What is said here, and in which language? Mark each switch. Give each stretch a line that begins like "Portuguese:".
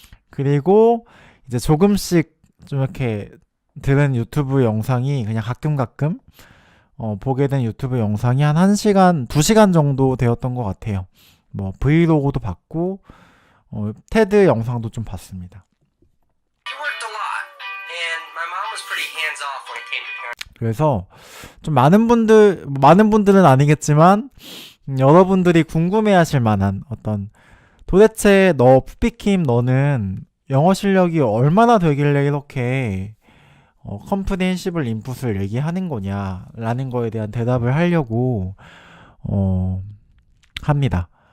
Korean: 그리고 이제 조금씩 좀 이렇게 들은 유튜브 영상이 그냥 가끔 보게 된 유튜브 영상이 한 1시간, 2시간 정도 되었던 것 같아요. 뭐 브이로그도 봤고 테드 영상도 좀 봤습니다.
English: He worked a lot, and my mom was pretty hands-off when it came to parenting.
Korean: 그래서 좀 많은 분들은 아니겠지만 여러분들이 궁금해하실 만한 어떤 도대체 푸피킴 너는 영어 실력이 얼마나 되길래 이렇게 컴프리헨시블 인풋을 얘기하는 거냐 라는 거에 대한 대답을 하려고 합니다.